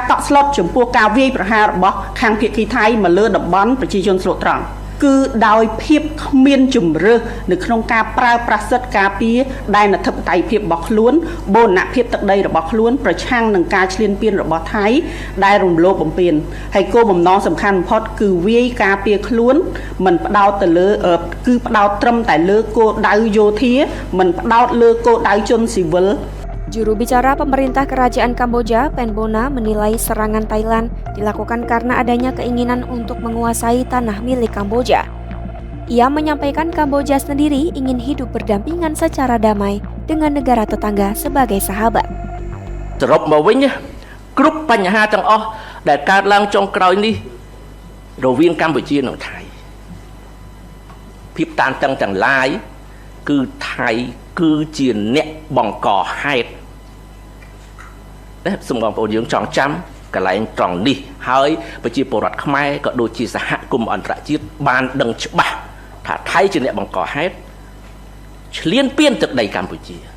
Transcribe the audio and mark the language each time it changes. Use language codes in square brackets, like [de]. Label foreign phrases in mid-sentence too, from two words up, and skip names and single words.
[km] តក់ស្លុតចំពោះការវាយប្រហាររបស់ខាងភាគីថៃមកលើតំបន់ប្រជាជនស្លូតត្រង់ គឺដោយភាពគ្មានជំរឿសនៅក្នុងការប្រើប្រាស់សិទ្ធិការពារដែនអធិបតេយ្យភាពរបស់ខ្លួនបូរណភាពទឹកដីរបស់ខ្លួនប្រឆាំងនឹងការឈ្លានពានរបស់ថៃដែលរំលោភបំពានហើយគោលបំណងសំខាន់បំផុតគឺវាយការពារខ្លួនមិនផ្ដោតទៅលើគឺផ្ដោតត្រឹមតែលើគោលដៅយោធាមិនផ្ដោតលើគោលដៅជនស៊ីវិល [id] Juru bicara pemerintah kerajaan Kamboja, Pen Bona, menilai serangan Thailand dilakukan karena adanya keinginan untuk menguasai tanah milik Kamboja. Ia menyampaikan Kamboja sendiri ingin hidup berdampingan secara damai dengan negara tetangga sebagai sahabat. [km] សរុបមកវិញគ្រប់បញ្ហាទាំងអស់ដែលកើតឡើងចុងក្រោយនេះរវាងកម្ពុជានិងថៃភាពតានតឹងទាំងឡាយគឺថៃគឺជាអ្នកបង្កហេតុសូមបងប្អូនយើងចងចាំកន្លែងត្រង់នេះហើយប្រជាពលរដ្ឋខ្មែរក៏ដូចជាសហគមន៍អន្តរជាតិបានដឹងច្បាស់ថាថៃជាអ្នកបង្កហេតុឈ្លានពានទឹកដីកម្ពុជា